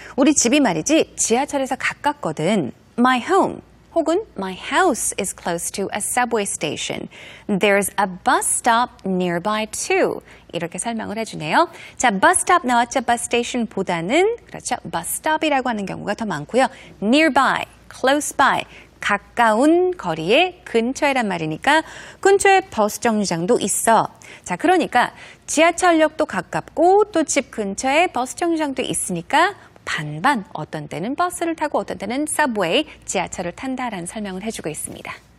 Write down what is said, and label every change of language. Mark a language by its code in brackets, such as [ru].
[ko] 우리 집이 말이지 지하철에서 가깝거든. [en] My home [ko] 혹은 [en] my house is close to a subway station. There's a bus stop nearby too. [ko] 이렇게 설명을 해주네요. 자, bus stop 나왔죠. bus station보다는 그렇죠. bus stop이라고 하는 경우가 더 많고요. [en] nearby, close by. [ko] 가까운 거리에 근처에란 말이니까 근처에 버스 정류장도 있어. 자, 그러니까 지하철역도 가깝고 또 집 근처에 버스 정류장도 있으니까 반반 어떤 때는 버스를 타고 어떤 때는 서브웨이, 지하철을 탄다라는 설명을 해주고 있습니다.